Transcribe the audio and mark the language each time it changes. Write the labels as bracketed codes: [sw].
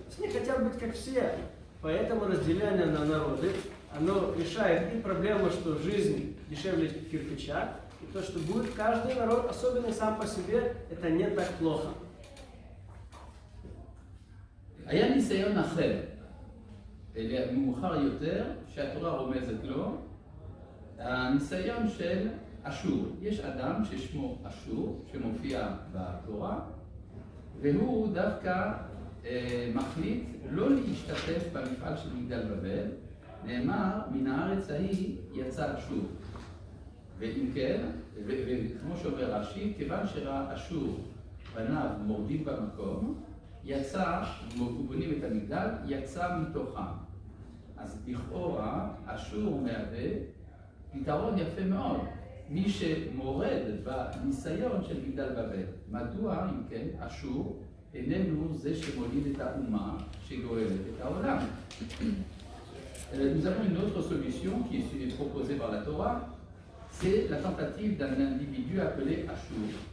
[ru] Все хотят быть как все. Поэтому разделение на народы, оно решает и проблему, что жизнь дешевле кирпича, и то, что будет каждый народ особенный сам по себе, это не так плохо. [he] היה ניסיון אחר, מאוחר יותר, שהתורה רומזת לו, הניסיון של אשור. יש אדם ששמו אשור, שמופיע בתורה, והוא דווקא מחליט לא להשתתף במפעל של מגדל בבל, נאמר, מן הארץ ההיא יצא אשור. ואם כן, וכמו שאומר רש"י, כיוון שראה אשור בניו מורדים במקום, יצא, ובונים את המגדל, יצא מתוכם. אז לכאורה, אשור מהווה פתרון יפה מאוד. מי שמורד בניסיון של מגדל בבל. מדוע, אם כן, אשור איננו זה שמוליד את האומה שגואלת את העולם. [fr] Nous avons une autre solution qui est proposée par la Torah, c'est la tentative d'un individu appelé Ashur.